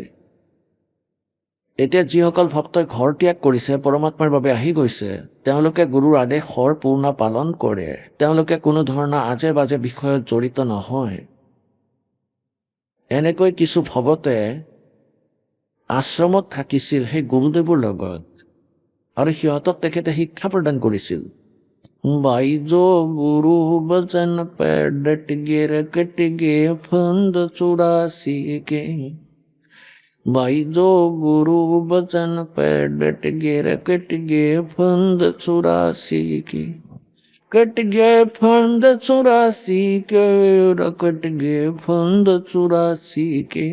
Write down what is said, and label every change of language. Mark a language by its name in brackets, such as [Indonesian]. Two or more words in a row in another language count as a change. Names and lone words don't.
[Assamese] এতিয়া যিসকল ভক্তই ঘৰ ত্যাগ কৰিছে, পৰমাত্মাৰ বাবে আহি গৈছে, তেওঁলোকে গুৰুৰ আদেশৰ পূৰ্ণ পালন কৰে। তেওঁলোকে কোনো ধৰণৰ আজে বাজে বিষয়ত জড়িত নহয়। এনেকৈ কিছু ভগতে আশ্ৰমত থাকিছিল সেই গুৰুদেৱৰ লগত, আৰু সিহঁতক তেখেতে শিক্ষা প্ৰদান কৰিছিল। [Hindi] भाई जो गुरु बचन पे डट गे कट गे फंद 84 के। भाई जो गुरु बचन पे डट गे कट गे फंद 84 के, कट गे फंद 84 के, कट गे फंद 84 के।